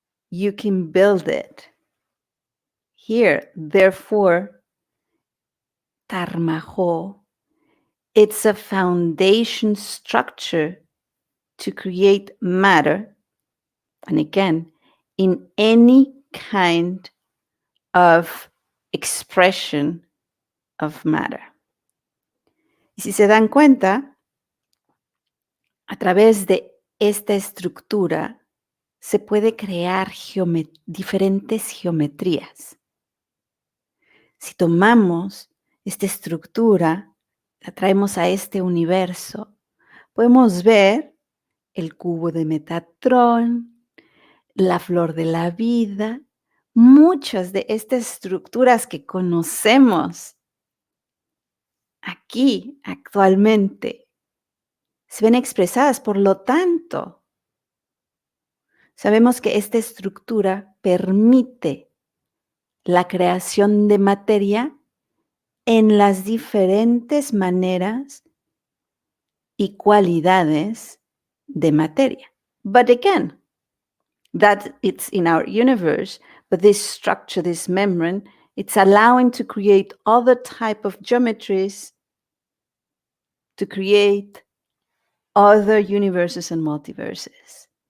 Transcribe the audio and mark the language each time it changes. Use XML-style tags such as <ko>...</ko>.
<en>You can build it. Here, therefore, Dharmajo, it's a foundation structure to create matter, and again, in any kind of expression of matter.</en> <es>Y si se dan cuenta, a través de esta estructura se puede crear diferentes geometrías. Si tomamos esta estructura, la traemos a este universo, podemos ver el cubo de Metatron, la flor de la vida, muchas de estas estructuras que conocemos aquí actualmente se ven expresadas. Por lo tanto, sabemos que esta estructura permite la creación de materia en las diferentes maneras y cualidades de materia.</es> <en>But again, that it's in our universe, but this structure, this membrane, it's allowing to create other type of geometries, to create other universes and multiverses.</en>